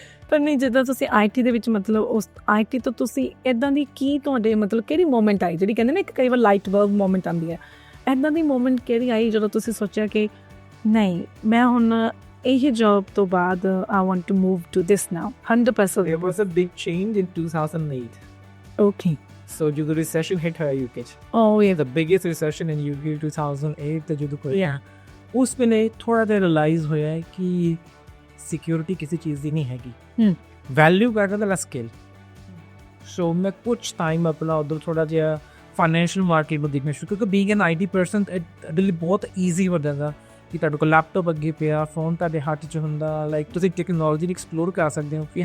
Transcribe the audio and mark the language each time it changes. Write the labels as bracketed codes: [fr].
[pa] ਪਰ ਨਹੀਂ, ਜਿੱਦਾਂ ਤੁਸੀਂ ਆਈਟੀ ਦੇ ਵਿੱਚ ਮਤਲਬ ਉਸ ਆਈਟੀ ਤੋਂ ਤੁਸੀਂ ਇੱਦਾਂ ਦੀ ਕੀ ਤੁਹਾਡੇ ਮਤਲਬ ਕਿਹੜੀ ਮੂਮੈਂਟ ਆਈ ਜਿਹੜੀ ਕਹਿੰਦੇ ਨੇ ਇੱਕ ਕਈ ਵਾਰ ਲਾਈਟ ਬਲਬ ਮੂਮੈਂਟ ਆਉਂਦੀ ਹੈ, ਇੱਦਾਂ ਦੀ ਮੂਮੈਂਟ ਕਿਹੜੀ ਆਈ ਜਦੋਂ ਤੁਸੀਂ ਸੋਚਿਆ ਕਿ ਨਹੀਂ ਮੈਂ ਹੁਣ ਇਹ ਜੌਬ ਤੋਂ ਬਾਅਦ [en] I want to move to this now [pa] 100%? [en] There was a big change in 2008. Okay. So the recession hit her UK. Oh yeah. The biggest recession in UK 2008 [pa] ਤੇ ਜਦੋਂ ਕੋਈ ਉਸ ਵੇਲੇ ਥੋੜਾ ਜਿਹਾ ਰਿਅਲਾਈਜ਼ ਹੋਇਆ ਹੈ ਕਿ ਸਿਕਿਉਰਿਟੀ ਕਿਸੇ ਚੀਜ਼ ਦੀ ਨਹੀਂ ਹੈਗੀ, ਵੈਲਿਊ ਕਰਦਾ ਦਾ ਸਕਿੱਲ। ਸੋ ਮੈਂ ਕੁਝ ਟਾਈਮ ਆਪਣਾ ਉਧਰ ਥੋੜਾ ਜਿਹਾ ਫਾਈਨੈਂਸ਼ੀਅਲ ਮਾਰਕੀਟ ਨੂੰ ਦੇਖਣਾ ਸ਼ੁਰੂ, ਕਿਉਂਕਿ [en] being an IT person [pa] ਇਹਦੇ ਲਈ ਬਹੁਤ ਈਜ਼ੀ ਹੋ ਜਾਂਦਾ ਕਿ ਤੁਹਾਡੇ ਕੋਲ ਲੈਪਟਾਪ ਅੱਗੇ ਪਿਆ, ਫੋਨ ਤੁਹਾਡੇ ਹੱਥ 'ਚ ਹੁੰਦਾ, ਲਾਈਕ ਤੁਸੀਂ ਟੈਕਨੋਲੋਜੀ ਨੂੰ ਐਕਸਪਲੋਰ ਕਰ ਸਕਦੇ ਹੋ।